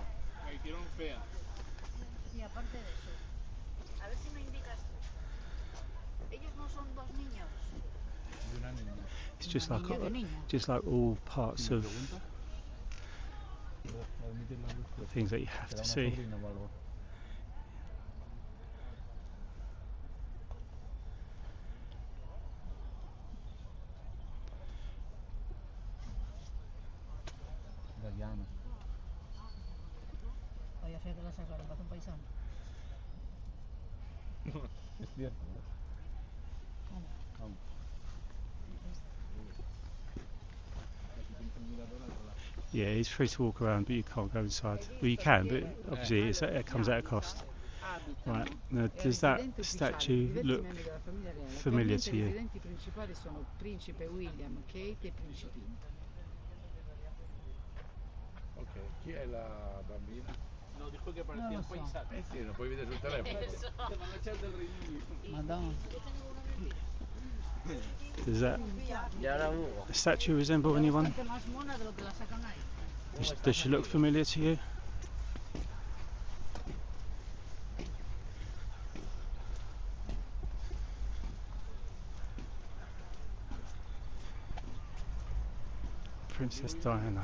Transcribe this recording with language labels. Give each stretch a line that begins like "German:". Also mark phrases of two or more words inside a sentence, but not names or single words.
English: It's just like all parts of things that you have to see.
Spanish: Vaya a ser que la sacaron para un paisano. Es cierto. Vamos.
English: Yeah, it's free to walk around, but you can't go inside. Well, you can, but obviously it comes at a cost. Right, now does that statue look familiar to you?
Italian: I residenti principali sono Principe William, Kate e Principino. Ok, chi è la bambina?
Spanish: No, dijo que parecía un paisaje.
Italian: Sì, non puoi vedere sul telefono. Madonna.
English: Does that statue resemble anyone? Does she look familiar to you? Princess Diana.